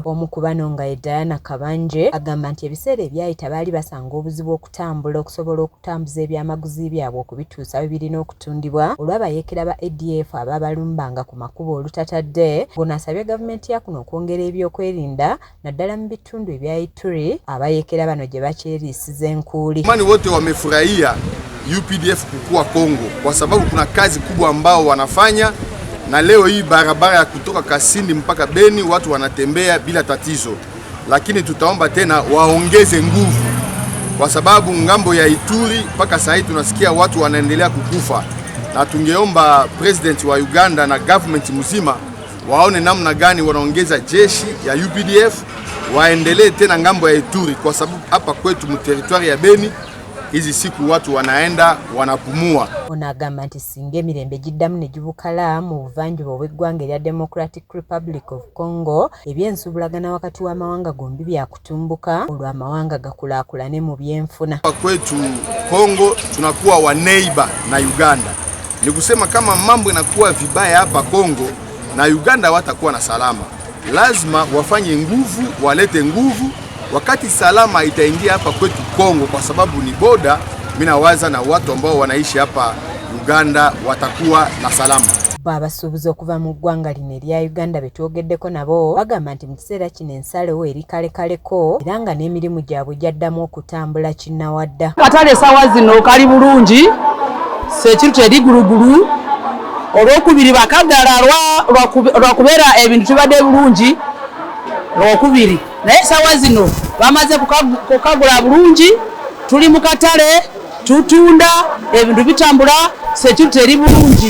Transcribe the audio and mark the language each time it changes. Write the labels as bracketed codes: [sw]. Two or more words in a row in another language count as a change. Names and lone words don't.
[lg] Omu ku bano nga ye Diana Kabanje agamba nti ebiseera ebyayita baali basanga obuzibu okutambula okusobola okutambuza ebyamaguzi byabwe okubituusa birina okutundibwa olw'abayeekera ba ADF ababalumbanga ku makubo olutatadde. Ono asabye gavumenti ya kuno okwongera ebyokwerinda naddala mu bitundu ebya Ituri abayeekera bano gye bakyeriisiza enkuuli. [sw] Mani wote wamefurahia UPDF kukua Kongo kwa sababu kuna kazi kubwa ambao wanafanya, na leo hii barabara ya kutoka Kasindi mpaka Beni watu wanatembea bila tatizo, lakini tutaomba tena waongeze nguvu kwa sababu ngambo ya Ituri mpaka sasa tunasikia watu wanaendelea kukufa, na tungeomba president wa Uganda na government mzima waone namna gani wanaongeza jeshi ya UPDF waendelee tena ngambo ya Ituri, kwa sababu hapa kwetu mu territoire ya Beni hizi siku watu wanaenda wanapumua. [lg] Onagamba nti singa emirembe giddamu ne gibukala mu buvanjuba obw'eggwanga erya Democratic Republic of Congo eby'ensuubulagana wakati w'amawanga gombi byakutumbuka olwo amawanga gakulaakulane mu byenfuna. [sw] Hapa kwetu Kongo tunakuwa wa neighbor na Uganda. Ni kusema kama mambo inakuwa vibaya hapa Kongo na Uganda watakuwa na salama, lazima wafanye nguvu, walete nguvu wakati salama itaingia hapa kwetu Kongo, kwa sababu ni boda. Mimi nawaza na watu ambao wanaishi hapa Uganda watakuwa na salama. [lg] Babasuubuza okuva mu ggwanga lino erya Uganda betwogeddeko nabo bagamba nti mu kiseera kino ensalewo eri kalekaleko era nga n'emirimu gyabwe gyaddamu okutambula kinnawadda. Katale sawa zino kali bulungi, sekiru teri gulugulu, olwokubiri bakagala lwakubeera ebintu tibadde bulungi olwokubiri, naye sawa zino bamaze kukagula bulungi, tuli mu katale tutunda ebintu bitambula, sekiru teri bulungi.